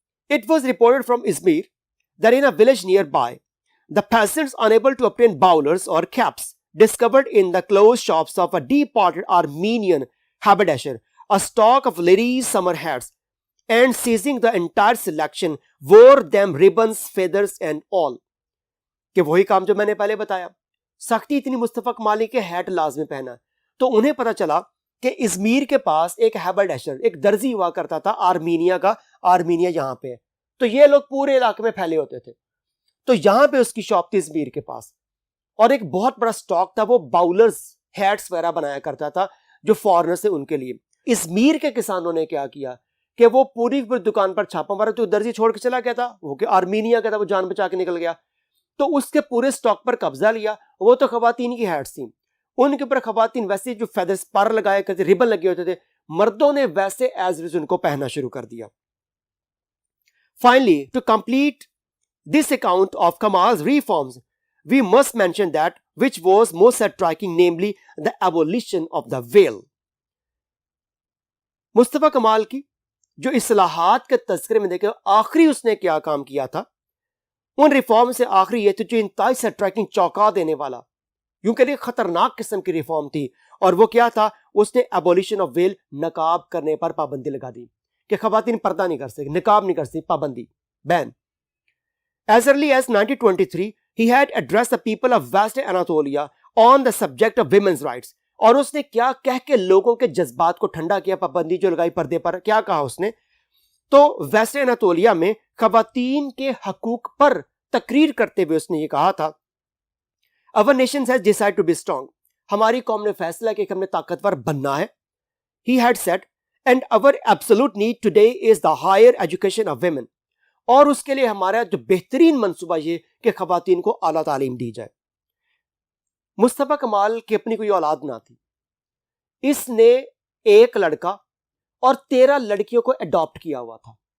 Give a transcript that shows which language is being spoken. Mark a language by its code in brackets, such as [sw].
[en] It was reported from Izmir that in a village nearby, the peasants unable to obtain bowlers or caps discovered in the clothes shops of a departed Armenian haberdasher a stock of ladies' summer hats, and seizing the entire selection, wore them ribbons, feathers and all. [ur] کہ وہی کام جو میں نے پہلے بتایا، سختی اتنی مصطفیٰ کمال کے ہیٹ لازمی پہنا. تو انہیں پتا چلا کہ ازمیر کے پاس ایک ہیبرڈیشر، ایک درزی ہوا کرتا تھا آرمینیا کا. آرمینیا یہاں پہ ہے، تو یہ لوگ پورے علاقے میں پھیلے ہوتے تھے. تو یہاں پہ اس کی شاپ تھی ازمیر کے پاس، اور ایک بہت بڑا سٹاک تھا. وہ باؤلرز ہیٹس وغیرہ بنایا کرتا تھا جو فارنر سے ان کے لیے. ازمیر کے کسانوں نے کیا کیا کہ وہ پوری دکان پر چھاپا مارا. تو درزی چھوڑ کے چلا گیا تھا، وہ کہ آرمینیا کا تھا، وہ جان بچا کے نکل گیا. تو اس کے پورے سٹاک پر قبضہ لیا. وہ تو خواتین کی ہیٹس تھیں، ان کے اوپر خواتین ویسے جو فیدرز پر لگائے کرتے، ریبن لگے ہوتے تھے، مردوں نے ویسے ایز ان کو پہننا شروع کر دیا. [en] Finally, to complete this account of Kamal's reforms, we must mention that which was most striking, namely the abolition of the veil. [ur] مصطفیٰ کمال کی جو اصلاحات کے تذکرے میں دیکھیں آخری اس نے کیا کام کیا تھا، ان ریفارم سے آخری یہ تھی جو انتہائی سٹرائکنگ، چونکا دینے والا، یوں کہ خطرناک قسم کی ریفارم تھی. اور وہ کیا تھا؟ اس نے ایبولیشن آف ویل، نقاب کرنے پر پابندی لگا دی کہ خواتین پردہ نہیں کر سکتی، نقاب نہیں کر سکتی، پابندی، بین. [en] As early as 1923, he had addressed the people of Western Anatolia on the subject of women's rights. [ur] اور اس نے کیا کہہ کے لوگوں کے جذبات کو ٹھنڈا کیا، پابندی جو لگائی پردے پر. کیا کہا اس نے؟ تو ویسٹرن اناتولیا میں خواتین کے حقوق پر تقریر کرتے ہوئے اس نے یہ کہا تھا، [en] Our nation has decided to be strong. [ur] ہماری قوم نے فیصلہ کیا کہ ہم نے طاقتور بننا ہے. [en] He had said, and our absolute need today is the higher education of women. [ur] اور اس کے لیے ہمارا جو بہترین منصوبہ یہ کہ خواتین کو اعلیٰ تعلیم دی جائے. مصطفیٰ کمال کی اپنی کوئی اولاد نہ تھی. اس نے ایک لڑکا اور 13 لڑکیوں کو اڈاپٹ کیا ہوا تھا.